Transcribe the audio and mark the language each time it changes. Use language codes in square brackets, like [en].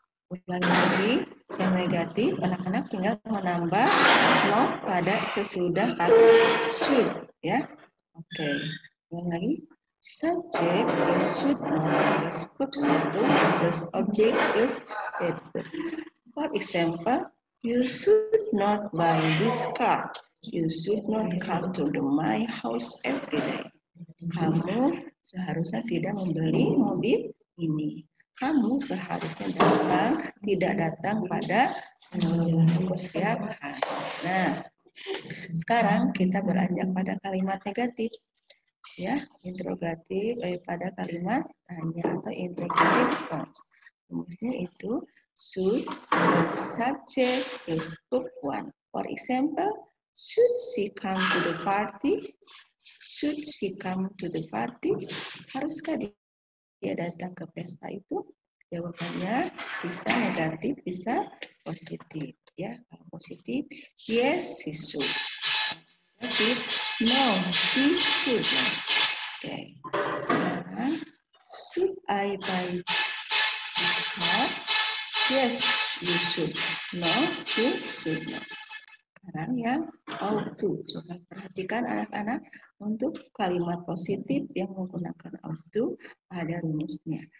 [id] Ulangi lagi yang negatif, anak-anak tinggal menambah not pada sesudah kata should ya. Oke. Ulangi lagi. [en] Subject plus should not plus verb satu plus object plus adverb. For example, you should not buy this car. You should not come to my house every day. [id] Kamu seharusnya tidak membeli mobil ini. Kamu seharusnya tidak datang pada toko setiap hari. Nah, sekarang kita beranjak pada kalimat negatif. Ya, interrogatif pada kalimat tanya atau interrogative forms. Rumusnya itu should plus subject plus verb one. [en] For example, should she come to the party? Should she come to the party? [id] Haruskah dia datang ke pesta itu? Jawabannya bisa negatif, bisa positif. Ya, kalau positif, [en] yes, she should. Negatif, no, she should not. [id] Oke, sekarang [en] should I buy this car? Yes, you should. No, you should not. [id] Sekarang yang ought to. Coba perhatikan anak-anak untuk kalimat positif yang menggunakan ought to ada rumusnya.